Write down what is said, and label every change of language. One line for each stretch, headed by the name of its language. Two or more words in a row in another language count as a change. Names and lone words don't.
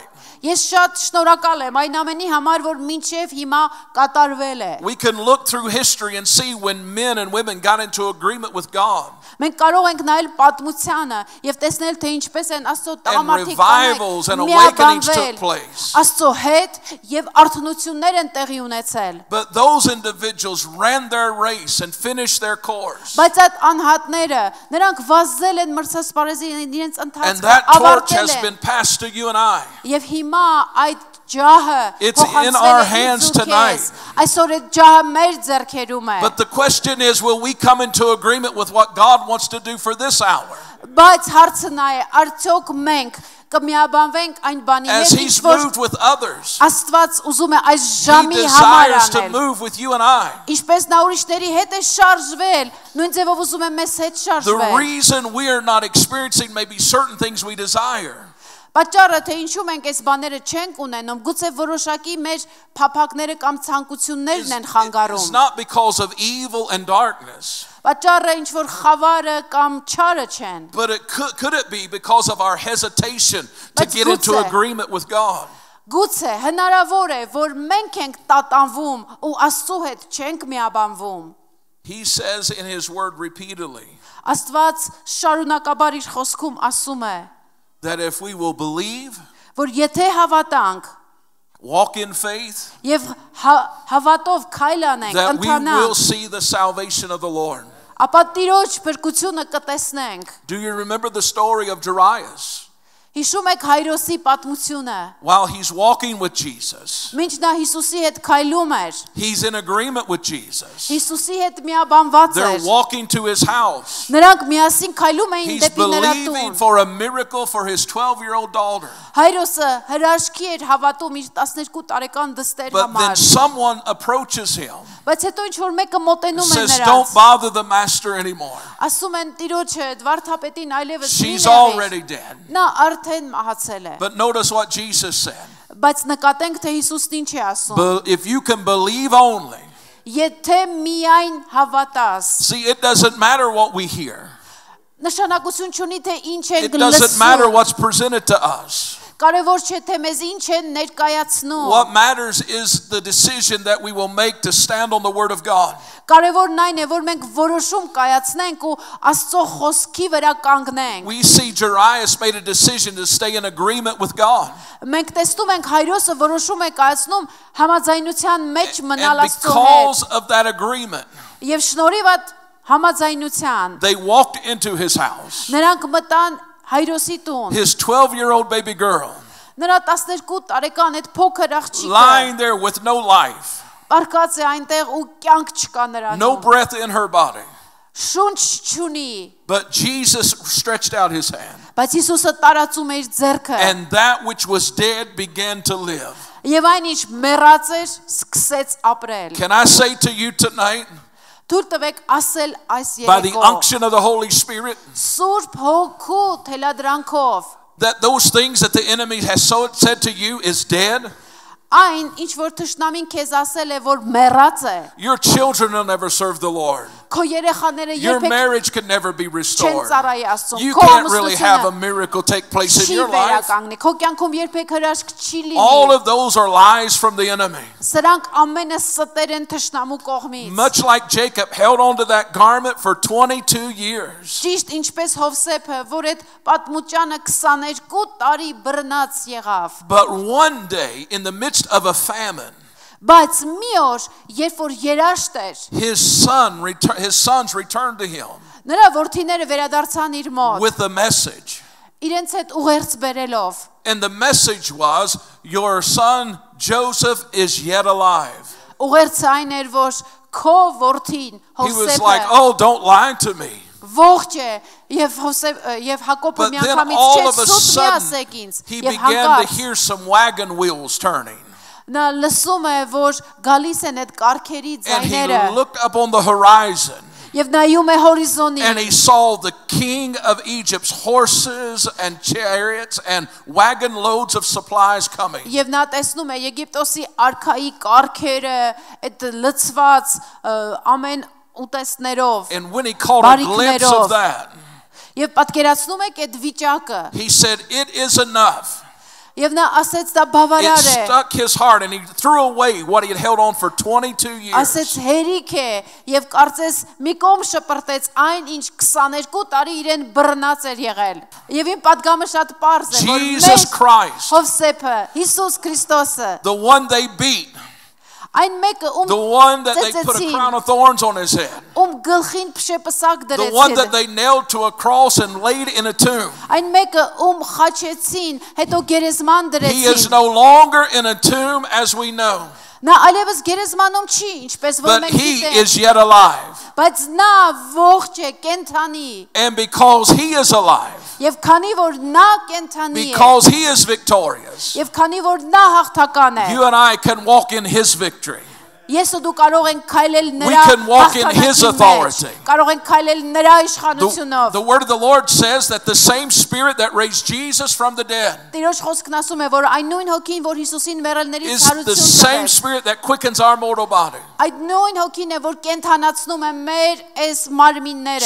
Armenian: Ես շատ շնորհակալ եմ այն ամենի համար, որ մինչև հիմա կատարվել է։
English: We can look through history and see when men and women got into agreement with God.
Armenian: Մենք կարող ենք նայել պատմությանը եւ տեսնել, թե ինչպես են Աստծո
English: And
Armenian: տղամարդիկ
English: revivals and awakenings took place.
Armenian: Աստծո հետ եւ արթնություններ են տեղի ունեցել։
English: But those individuals ran their race and finished their course.
Armenian: Բայց այդ անհատները, նրանք վազել են մրցասպարեզի իրենց
English: And
Armenian: ընթացքը
English: that torch
Armenian: ավարտել
English: has
Armenian: են։
English: been passed to you and I.
Armenian: Եվ հիմա այդ ջահը
English: It's in
Armenian: փոխանցվել
English: our
Armenian: է
English: hands
Armenian: ինձ ու
English: tonight.
Armenian: քեզ։ Այսօր այդ ջահը մեր ձեռքերում է։
English: But the question is, will we come into agreement with what God wants to do for this hour?
Armenian: Բայց հարցը նա է, արդյոք մենք կմիաբանվենք այն բանի
English: As
Armenian: հետ,
English: he's
Armenian: ինչ որ
English: moved with others,
Armenian: Աստված ուզում է այս
English: he
Armenian: ժամի համար
English: desires to
Armenian: անել։
English: move with you and I.
Armenian: Ինչպես նա ուրիշների հետ է շարժվել, նույն ձևով ուզում է մեզ հետ
English: The
Armenian: շարժվել։
English: reason we are not experiencing maybe certain things we desire
Armenian: Պատճառը թե ինչու մենք այս բաները չենք ունենում, գուցե որոշակի մեր փափակները կամ ցանկություններն են
English: is
Armenian: խանգարում։
English: not because of evil and darkness,
Armenian: Պատճառը ինչ որ խավարը կամ չարը չեն,
English: but could it be because of our hesitation to
Armenian: Բայց
English: get into
Armenian: գուցե-
English: agreement with God?
Armenian: գուցե հնարավոր է, որ մենք ենք տատանվում ու Աստծո հետ չենք միաբանվում։
English: He says in his word repeatedly
Armenian: Աստված շարունակաբար իր խոսքում ասում է,
English: that if we will believe,
Armenian: որ եթե հավատանք
English: walk in faith,
Armenian: եւ հավատով քայլ անենք,
English: that we will
Armenian: ընթանանք,
English: see the salvation of the Lord.
Armenian: ապա Տիրոջ փրկությունը կտեսնենք։
English: Do you remember the story of Jairus?
Armenian: Հիշում եք Հայրոսի պատմությունը։
English: While he's walking with Jesus,
Armenian: Մինչ նա Հիսուսի հետ քայլում էր,
English: he's in agreement with Jesus.
Armenian: Հիսուսի հետ միաբանված
English: They're
Armenian: էր։
English: walking to his house.
Armenian: Նրանք միասին քայլում էին
English: He's
Armenian: դեպի նրա
English: believing
Armenian: տուն։
English: for a miracle for his 12-year-old daughter.
Armenian: Հայրոսը հրաշքի էր հավատում իր 12 տարեկան դստեր
English: But then
Armenian: համար։
English: someone approaches him,
Armenian: Բայց հետո ինչ որ մեկը մոտենում է
English: says,
Armenian: նրանց,
English: "Don't bother the master anymore.
Armenian: ասում են Տիրոջը, Վարդապետին այլևս մի
English: She's
Armenian: նեղիր։
English: already dead."
Armenian: Նա արդեն մահացել է։
English: But notice what Jesus said.
Armenian: Բայց նկատենք, թե Հիսուսն ինչ է ասում։
English: But if you can believe only,
Armenian: Եթե միայն հավատաս,
English: see, it doesn't matter what we hear.
Armenian: նշանակություն չունի թե ինչ ենք
English: It doesn't matter
Armenian: լսում։
English: what's presented to us.
Armenian: Կարևոր չէ թե մեզ ինչ են ներկայացնում։
English: What matters is the decision that we will make to stand on the Word of God.
Armenian: Կարևորն այն է, որ մենք որոշում կայացնենք ու Աստծո խոսքի վրա կանգնենք։
English: We see Jairus made a decision to stay in agreement with God.
Armenian: Մենք տեսնում ենք Հայրոսը որոշում է կայացնում համաձայնության մեջ մնալ
English: And
Armenian: Աստծո հետ։
English: because of that agreement,
Armenian: Եվ շնորհիվ այդ համաձայնության
English: they walked into his house.
Armenian: նրանք մտան Հայրոսի տուն։
English: His 12-year-old baby girl,
Armenian: Նրա 12 տարեկան այդ փոքր աղջիկը
English: lying there with no life,
Armenian: պարկած է այնտեղ ու կյանք չկա
English: no
Armenian: նրանում։
English: breath in her body.
Armenian: Շունչ չունի,
English: But Jesus stretched out his hand,
Armenian: բայց Հիսուսը տարածում է իր ձեռքը։
English: and that which was dead began to live.
Armenian: Եվ այն ինչ մեռած էր, սկսեց ապրել։
English: Can I say to you tonight,
Armenian: Թույլ տվեք ասել այս
English: by the
Armenian: երեկո
English: unction of the Holy Spirit,
Armenian: Սուրբ Հոգու թելադրանքով
English: that those things that the enemy has said to you is dead?
Armenian: Այն ինչ որ թշնամին քեզ ասել է որ մեռած է
English: Your children will never serve the Lord.
Armenian: Քո երեխաները
English: Your
Armenian: երբեք
English: marriage can never be
Armenian: չեն
English: restored.
Armenian: ծառայի Աստծուն
English: You
Armenian: քո
English: can't really have a
Armenian: ամուսնությունը
English: miracle take place in
Armenian: չի
English: your life.
Armenian: վերականգնի քո կյանքում երբեք հրաշք չի
English: All
Armenian: լինի
English: of those are lies from the enemy.
Armenian: սրանք ամենը ստեր են թշնամու կողմից
English: Much like Jacob held on to that garment for 22 years.
Armenian: ճիշտ ինչպես Հովսեփը որ այդ պատմուճանը 22 տարի բռնած եղավ
English: But one day, in the midst of a famine,
Armenian: բայց մի օր երբ որ երաշտ էր
English: his sons returned to him
Armenian: նրա որդիները վերադարձան իր մոտ
English: with a message.
Armenian: իրենց հետ ուղերձ բերելով
English: And the message was, your son Joseph is yet alive.
Armenian: ուղերձը այն էր որ քո որդին
English: He was like,
Armenian: Հովսեփը
English: oh, don't lie to me.
Armenian: ողջ է եւ Հակոբը
English: But then
Armenian: միանգամից
English: all of a
Armenian: չեց սուտ մի
English: sudden,
Armenian: ասեք ինձ
English: he
Armenian: եւ
English: began to
Armenian: հանկարծ
English: hear some wagon wheels turning.
Armenian: նա լսում է որ գալիս են այդ կարքերի
English: And
Armenian: ձայները
English: he looked up on the horizon.
Armenian: եւ նայում է հորիզոնին
English: And he saw the king of Egypt's horses and chariots and wagon loads of supplies coming.
Armenian: եւ նա տեսնում է Եգիպտոսի արքայի կարքերը այդ լցված ամեն ուտեստներով
English: And when he caught a glimpse of that,
Armenian: եւ պատկերացնում եք այդ վիճակը
English: he said, it is enough.
Armenian: եւ նա ասեց դա
English: It
Armenian: բավարար է
English: stuck his heart and he threw away what he had held on for 22
Armenian: ասեց
English: years.
Armenian: հերիք է եւ կարծես մի կողմ շպրտեց այն ինչ 22 տարի իրեն բռնած էր եղել եւ իմ պատգամը շատ པարզ է որ
English: Jesus Christ,
Armenian: Հովսեփը Հիսուս Քրիստոսը
English: the one they beat,
Armenian: այն մեկը
English: the one that they put a crown of thorns on his head,
Armenian: գլխին փշեպսակ
English: the one that
Armenian: դրեցին
English: they nailed to a cross and laid in a tomb.
Armenian: այն մեկը խաչեցին հետո գերեզման
English: He is
Armenian: դրեցին
English: no longer in a tomb as we know,
Armenian: նա այլևս գերեզմանում չի ինչպես որ
English: but
Armenian: մենք
English: he
Armenian: գիտենք
English: is yet alive.
Armenian: բայց նա ողջ է կենթանի
English: And because he is alive,
Armenian: եւ քանի որ նա կենթանի է
English: because he is victorious,
Armenian: եւ քանի որ նա հաղթական է
English: you and I can walk in his victory.
Armenian: ես ու դու կարող ենք քայլել
English: We
Armenian: նրա
English: can walk in his
Armenian: հաղթանակի
English: authority.
Armenian: մեջ կարող ենք քայլել նրա իշխանությունով
English: The word of the Lord says that the same spirit that raised Jesus from the dead
Armenian: Տիրոջ խոսքն ասում է որ այն նույն հոգին որ Հիսուսին մեռելներից
English: is the
Armenian: հարություն
English: same
Armenian: տվեց
English: spirit that quickens our mortal body.
Armenian: այդ նույն հոգին է որ կենթանացնում է մեր այս մարմինները